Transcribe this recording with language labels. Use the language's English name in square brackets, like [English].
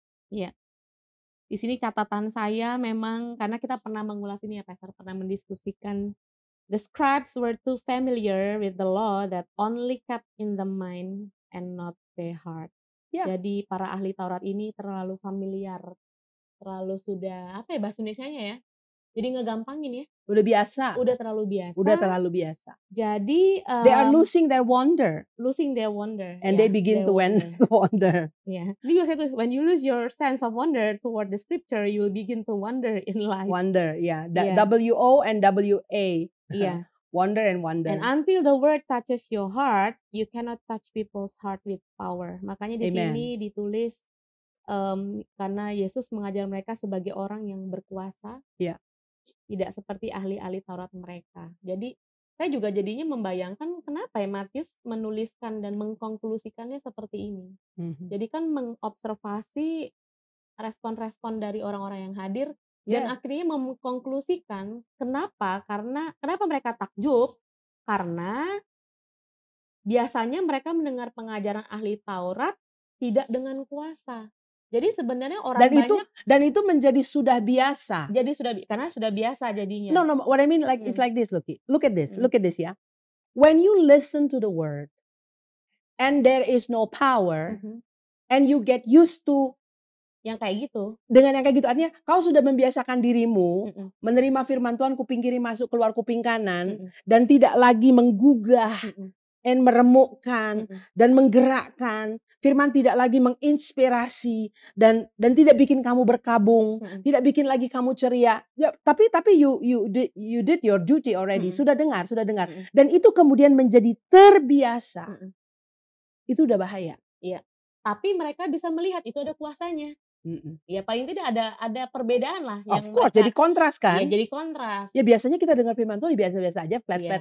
[Indonesian] Iya. Di sini catatan saya memang karena kita pernah mengulas ini ya Pastor, pernah mendiskusikan [English] the scribes were too familiar with the law that only kept in the mind and not the heart. [Indonesian] Jadi para ahli Taurat ini terlalu familiar, terlalu sudah apa ya bahasa Indonesianya ya? Jadi ngegampangin ya. Udah biasa. Udah terlalu biasa. Jadi [English] they are losing their wonder. And they begin to wonder. Yeah. Because when you lose your sense of wonder toward the scripture, you will begin to wonder in life. Wonder, yeah. W-O and W-A. Yeah. Wonder and wonder. And until the word touches your heart, you cannot touch people's heart with power. [Indonesian] Makanya di sini ditulis karena Yesus mengajar mereka sebagai orang yang berkuasa. [English] Yeah. [Indonesian] Tidak seperti ahli-ahli Taurat mereka. Jadi saya juga jadinya membayangkan kenapa ya Matius menuliskan dan mengkonklusikannya seperti ini. Jadi kan mengobservasi respon-respon dari orang-orang yang hadir dan akhirnya mengkonklusikan kenapa mereka takjub, karena biasanya mereka mendengar pengajaran ahli Taurat tidak dengan kuasa. Jadi sebenarnya orang dan itu menjadi sudah biasa. Jadi karena sudah biasa jadinya. [English] No, what I mean it's like this, look at this ya. When you listen to the word and there is no power and you get used to [Indonesian] Yang kayak gitu. Dengan yang kayak gitu, artinya kau sudah membiasakan dirimu Mhm. menerima firman Tuhan kuping kiri masuk keluar kuping kanan, Mhm. dan tidak lagi menggugah Mhm. dan meremukkan Mhm. dan menggerakkan. Firman tidak lagi menginspirasi dan tidak bikin kamu berkabung, Mhm. tidak bikin lagi kamu ceria. [English] Ya, tapi you did your duty already. Mhm. [Indonesian] Sudah dengar. Mhm. Dan itu kemudian menjadi terbiasa. Mhm. Itu udah bahaya. Iya. Tapi mereka bisa melihat itu ada kuasanya. Mhm. Ya paling tidak ada perbedaan lah [English] Of [Indonesian] yang [English] course, [Indonesian] mereka, jadi kontras ya kan? jadi kontras. Ya biasanya kita dengar firman Tuhan biasa-biasa aja, flat-flat